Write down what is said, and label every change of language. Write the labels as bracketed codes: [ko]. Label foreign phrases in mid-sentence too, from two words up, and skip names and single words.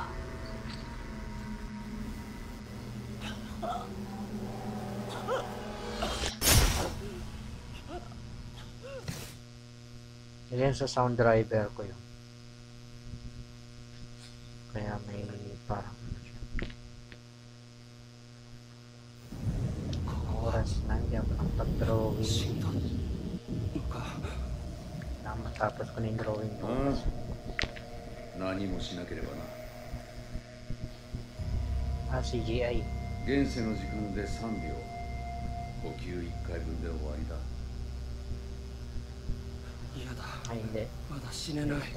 [tl] Yan sa sound driver ko yun. Kaya may parang ano siya. Oras na yan ang pag-drawing. Matapos ko na yung drawing ko. [ja] 何もしなければな [en] CGI. [ja] 現世の時間で3秒呼吸1回分で終わりだ嫌だ。 [tl] Ay, hindi. [ja] まだ死ねない。